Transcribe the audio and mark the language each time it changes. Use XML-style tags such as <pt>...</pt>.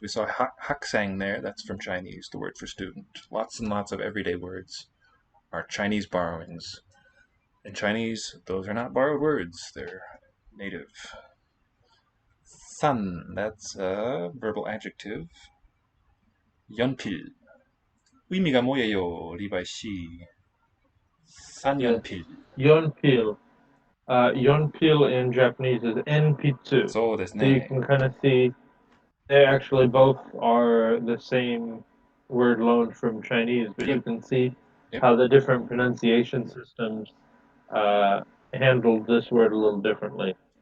<en>We saw haksang there. That's from Chinese, the word for student. Lots and lots of everyday words are Chinese borrowings. In Chinese, those are not borrowed words. They're native. San, that's a verbal adjective.</en> <ko>연필. 의미가 뭐예요, 리바이 씨? 산연필. Yeonpil.</ko> <en>Yeonpil in Japanese is enpitsu. So you can kind of see they actually both are the same word loaned from Chinese, but you can see how the different pronunciation systems handled this word a little differently.</en>